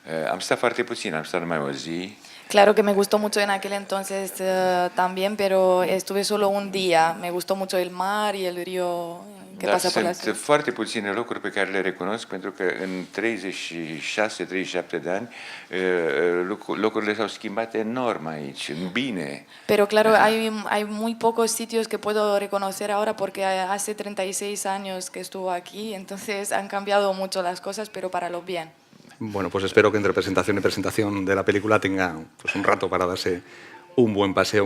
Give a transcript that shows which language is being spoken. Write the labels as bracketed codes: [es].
[ro] Am stat foarte puțin, am stat numai o zi. [es] Claro que me gustó mucho en aquel entonces también, pero estuve solo un día. Me gustó mucho el mar y el río que pasa por la ciudad. [ro] Sunt foarte puține locuri pe care le recunosc, pentru că în 36-37 de ani locurile s-au schimbat enorm aici, în bine. [es] Pero claro, hay muy pocos sitios que puedo reconocer ahora porque hace 36 años que estuvo aquí, entonces han cambiado mucho las cosas, pero para lo bien. Bueno, pues espero que entre presentación y presentación de la película tenga pues, un rato para darse un buen paseo.